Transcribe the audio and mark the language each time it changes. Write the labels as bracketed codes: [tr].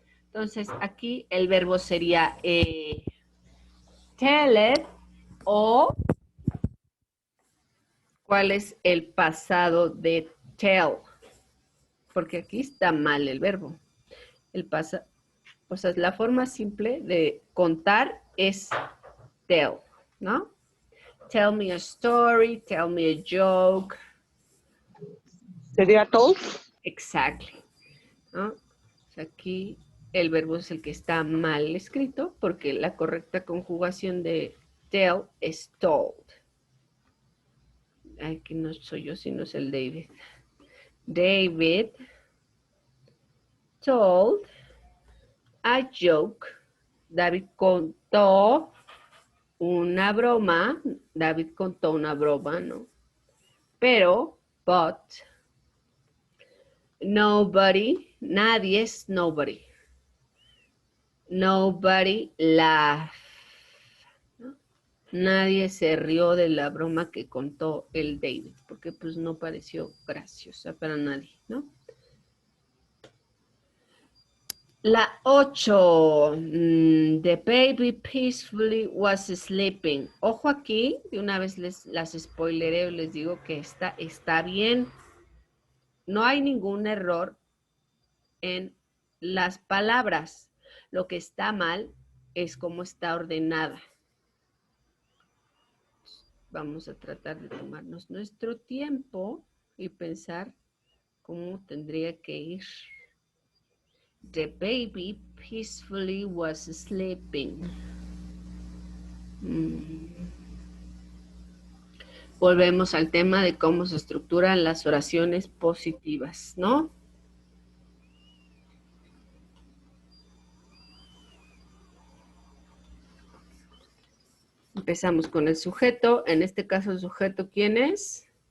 [es] Entonces, aquí el verbo sería tell it o ¿cuál es el pasado de tell? Porque aquí está mal el verbo. O sea, la forma simple de contar es tell, ¿no? [en] Tell me a story, tell me a joke. [es] ¿Sería told? [en] Exactly, ¿no? [es] O sea, aquí el verbo es el que está mal escrito porque la correcta conjugación de tell es told. Aquí no soy yo, sino es el David. [en] David told a joke. [es] David contó una broma. David contó una broma, ¿no? Pero [en] but, nobody, [es] nadie es [en] nobody. Nobody laughed. ¿No? [es] Nadie se rió de la broma que contó el David, porque pues no pareció graciosa para nadie, ¿no? La 8. [en] The baby peacefully was sleeping. [es] Ojo aquí, de una vez las spoilereo, les digo que está bien. No hay ningún error en las palabras. Lo que está mal es cómo está ordenada. Vamos a tratar de tomarnos nuestro tiempo y pensar cómo tendría que ir. [en] The baby peacefully was sleeping. [es] Volvemos al tema de cómo se estructuran las oraciones positivas, ¿no? Empezamos con el sujeto. En este caso, el sujeto, ¿quién es?